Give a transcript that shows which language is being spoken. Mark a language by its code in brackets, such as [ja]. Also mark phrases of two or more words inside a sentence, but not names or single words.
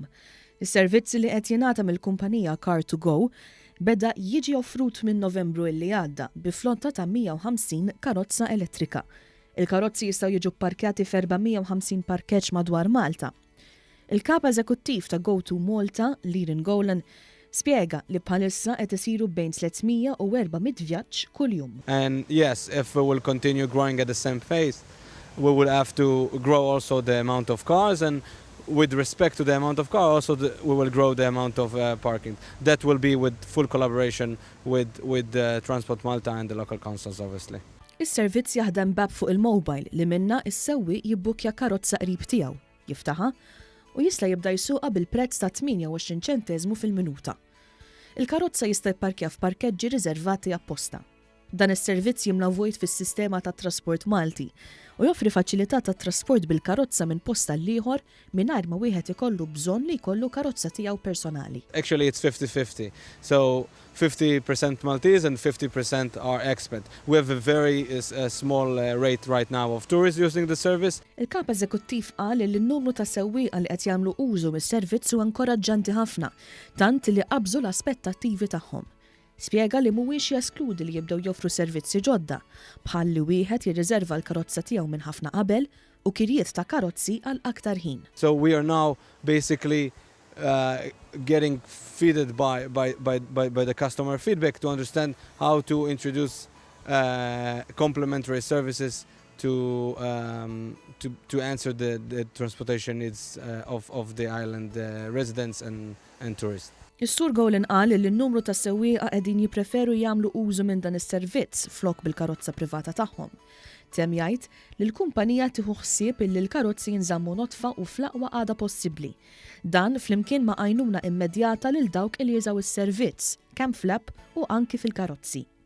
[mt] Is-servizz li qed jingħata mill-kumpanija Car2Go beda jiġi offrut minn Novembru illi għadda bi flotta ta' 150 karozza elettrika. Il-karozzi jistgħu jiġu pparkjati f'450 parkeġġ madwar Malta. Il-kap eżekuttiv ta' Go2 Malta, Liren Golan, spjega li bħalissa qed isiru bejn 300 u 400 vjaġġ kuljum. [en] And yes, if we will continue growing at the same pace, we will have to grow also the amount of cars, and with respect to the amount of cars, also we will grow the amount of parking. That will be with full collaboration with Transport Malta and the local councils, obviously. [mt] Is-servizz jaħdem b'app fuq il-mobile li minna is-sewwi jibbukja karozza qrib tiegħu, jiftaħha u jista' jibda jsuqha bil-prezz ta' 28 ċenteżmu fil-minuta. Il-karozza jista' jparkja f'parkeġġi riservati apposta. Dan is-servizz jimla vojt fis-sistema tat trasport Malti u joffri faċilità tat trasport bil-karozza minn posta l-ieħor mingħajr ma wieħed ikollu bżonn li jkollu karozza tiegħu personali. [en] Actually, it's 50-50. So 50% Maltese and 50% are expat. We have a very small rate right now of tourists using the service. [mt] Il-kap eżekuttiv qal li n-numru ta' sewwieqa li qed jagħmlu użu mis-servizz huwa inkoraġġanti ħafna, tant li qabżu l-aspettattivi tagħhom. Spjega li mhuwiex jeskludi li jibdew joffru servizzi ġodda, bħal li wieħed jirriserva l-karozza tiegħu minn ħafna qabel u kirjiet ta' karozzi għal aktar ħin. [en] So we are now basically getting feeded by the customer feedback to understand how to introduce complementary services to answer the transportation needs of the island residents and tourists. [mt] Is-Sur Golan qal li n-numru ta' sewwieqa qegħdin jippreferu jagħmlu użu minn dan is-servizz flok bil-karozza privata tagħhom. Tem jgħid li l-kumpanija tieħu ħsieb illi l-karozzi jinżammu notfa u fl-aqwa għada possibbli. Dan flimkien ma' għajnuna immedjata lil dawk li jużaw is-servizz, kemm fl-app u anki fil-karozzi.